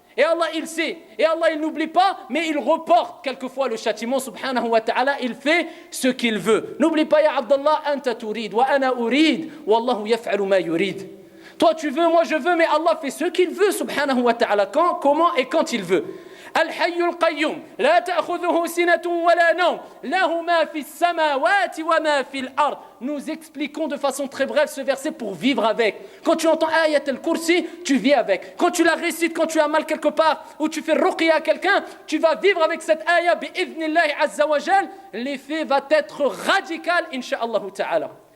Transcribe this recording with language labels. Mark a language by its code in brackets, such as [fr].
[fr] Et Allah il sait, et Allah il n'oublie pas, mais il reporte quelquefois le châtiment, [ar] subhanahu wa ta'ala, [fr] il fait ce qu'il veut. N'oublie pas, [ar] ya Abdallah, anta turid, wa ana urid, wallahu yaf'alu ma yurid. [fr] Toi tu veux, moi je veux, mais Allah fait ce qu'il veut, [ar] subhanahu wa ta'ala, [fr] quand, comment et quand il veut. [ar] الحي القيوم لا تأخذه سنة ولا نوم له ما في السماوات وما في الأرض. [fr] Nous expliquons de façon très brève ce verset pour vivre avec. Quand tu entends Ayat al-Kursi, tu vis avec. Quand tu la récites, quand tu as mal quelque part, ou tu fais ruqya à quelqu'un, tu vas vivre avec cette ayah, [ar] bi'idhnillahi azza wa jal, [fr] l'effet va être radical, [ar] insha'Allah ta'ala.